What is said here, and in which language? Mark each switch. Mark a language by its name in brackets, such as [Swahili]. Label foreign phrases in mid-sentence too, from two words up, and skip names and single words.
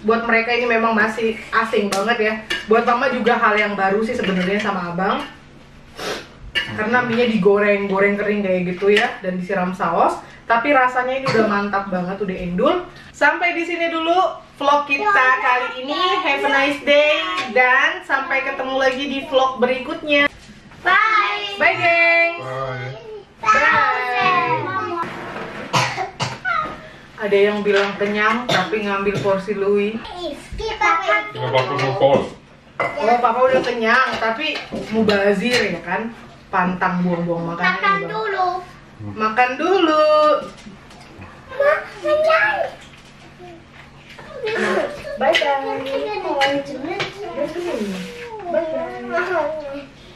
[Indonesian] Buat mereka ini memang masih asing banget ya. Buat mama juga hal yang baru sih sebenarnya sama abang. Karena mie-nya digoreng kering kayak gitu ya, dan disiram saus. Tapi rasanya ini udah mantap banget, udah endul. Sampai di sini dulu vlog kita kali ini. [English] Have a nice day, [Indonesian] dan sampai ketemu lagi di vlog berikutnya. Bye. Bye geng. Bye. Bye. Ada yang bilang kenyang tapi ngambil porsi Louis. [German] Ja, Papa ist noch voll. [Indonesian] Oh, papa udah kenyang tapi mubazir ya kan? Pantang buang-buang makanan. Makan ini, Bang. dulu. Makan dulu. [English] Bye bye. Bye bye.